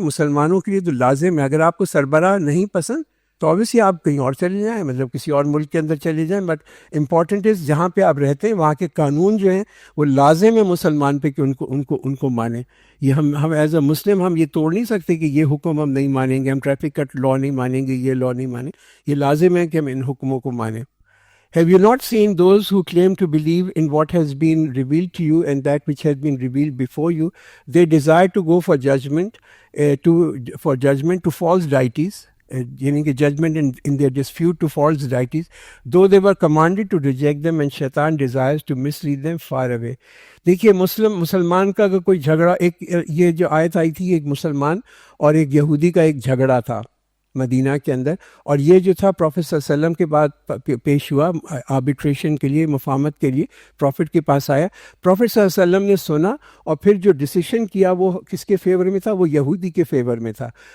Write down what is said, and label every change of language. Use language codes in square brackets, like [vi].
[ur] مسلمانوں کے لیے تو لازم ہے. اگر آپ کو سربراہ نہیں پسند تو اوبیسلی آپ کہیں اور چلے جائیں، مطلب کسی اور ملک کے اندر چلے جائیں. [en] but important is [ur] جہاں پہ آپ رہتے ہیں وہاں کے قانون جو ہیں وہ لازم ہے مسلمان پہ کہ ان کو مانیں. یہ ہم [en] as a Muslim [ur] ہم یہ توڑ نہیں سکتے کہ یہ حکم ہم نہیں مانیں گے، ہم ٹریفک کا لا نہیں مانیں گے، یہ لا نہیں مانیں. یہ لازم ہے کہ ہم ان حکموں کو مانیں. [en] Have you not seen those who claim to believe in what has been revealed to you and that which has been revealed before you? They desire to go for judgment, to false deities, meaning judgment in their dispute to false deities, though they were commanded to reject them, and Shaitan desires to mislead them far away. [ur] دیکھیے مسلمان کا اگر کوئی جھگڑا، ایک یہ جو آیت آئی تھی ایک مسلمان اور ایک یہودی کا ایک جھگڑا تھا مدینہ کے اندر، اور یہ جو تھا پروفٹ صلی اللہ علیہ وسلم کے بعد پیش ہوا آربیٹریشن کے لیے، مفاہمت کے لیے پروفٹ کے پاس آیا. پروفٹ صلی اللہ علیہ وسلم نے سنا اور پھر جو ڈیسیشن کیا وہ کس کے فیور میں تھا؟ وہ یہودی کے فیور میں تھا.